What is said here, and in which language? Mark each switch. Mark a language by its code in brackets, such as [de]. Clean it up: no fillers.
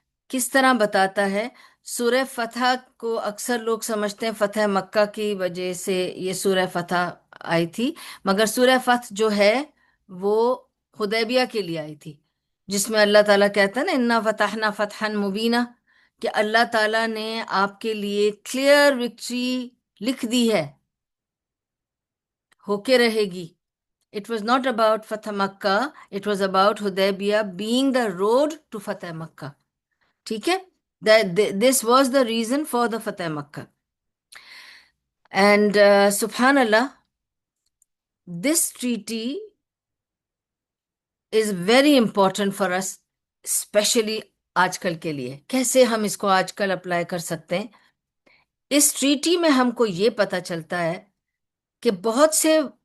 [ur] کس طرح بتاتا ہے۔ سورہ فتح کو اکثر لوگ سمجھتے ہیں فتح مکہ کی وجہ سے یہ سورہ فتح آئی تھی، مگر سورہ فتح جو ہے وہ حدیبیہ کے لیے آئی تھی، جس میں اللہ تعالیٰ کہتا ہے نا [ar] انا فتحنا فتحا مبینہ، [ur] کہ اللہ تعالیٰ نے آپ کے لیے کلیئر وکٹری لکھ دی ہے، ہو کے رہے گی۔ [en] It was not about Fatah Makkah, it was about Hudaybiyah being the road to Fatah Makkah. [ur] ٹھیک ہے۔ [en] This was the reason for the Fatah Makkah. And subhanallah, this treaty is very important for us, especially [ur] آج کل کے لیے۔ کیسے ہم اس کو آج کل اپلائی کر سکتے ہیں؟ اس ٹریٹی میں ہم کو یہ پتہ چلتا ہے کہ بہت سے